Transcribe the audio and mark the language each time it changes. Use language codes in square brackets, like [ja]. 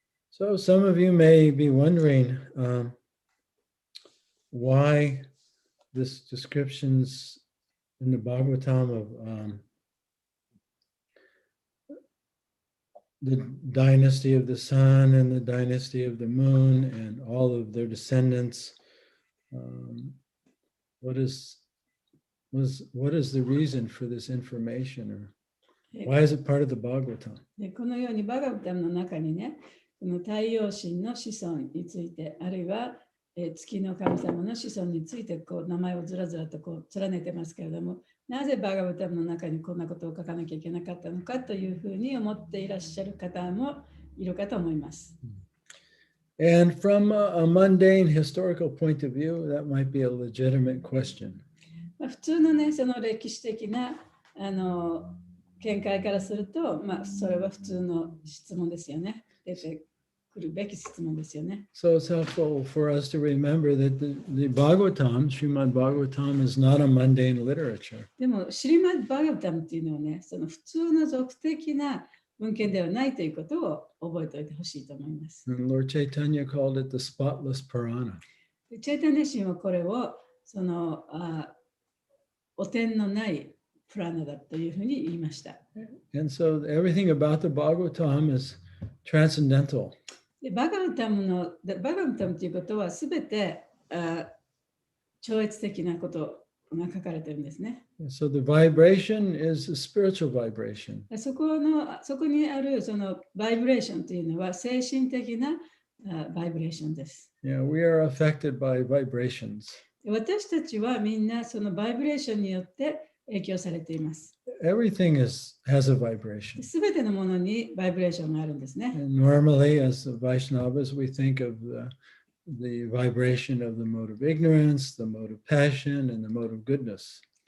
[en] So some of you may be wondering why this descriptions in the Bhagavatam of the dynasty of the sun and the dynasty of the moon and all of their descendants. What is the reason for this information, or why is it part of the Bhagavatam? [ja] このようにバガバタムの中にね、この太陽神の子孫について、あるいは月の神様の子孫についてこう名前をずらずらとこう連ねてますけれども、なぜバガバタムの中にこんなことを書かなきゃいけなかったのかというふうに思っていらっしゃる方もいるかと思います。 [en] And from a mundane historical point of view, that might be a legitimate question. [ja] 普通のね、その歴史的な見解からすると、それは普通の質問ですよね。出てくるべき質問ですよね。 [en] So it's helpful for us to remember that the Bhagavatam, Srimad Bhagavatam, is not a mundane literature. [ja] でも、シリマッド・バガバタムっていうのはね、その普通の俗的な文献ではないということを覚えておいてほしいと思います。 [en] And Lord Chaitanya called it the spotless Purana. [ja] チェイタニア神はこれをその汚点のないプラナだというふうに言いました。 [en] And so everything about the Bhagavatam is transcendental. [ja] でバガバタムということはすべて超越的なことが書かれているんですね。 [en] So the vibration is a spiritual vibration. [ja] そこにあるそのバイブレーションというのは精神的なバイブレーションです。 [en] Yeah, we are affected by vibrations. [ja] 私たちはみんなそのバイブレーションによって影響されています。 [en] Everything has a vibration. [ja] すべてのものにバイブレーションがあるんですね。 [en] And normally, as Vaishnavas, we think of the vibration of the mode of ignorance, the mode of passion, and the mode of goodness.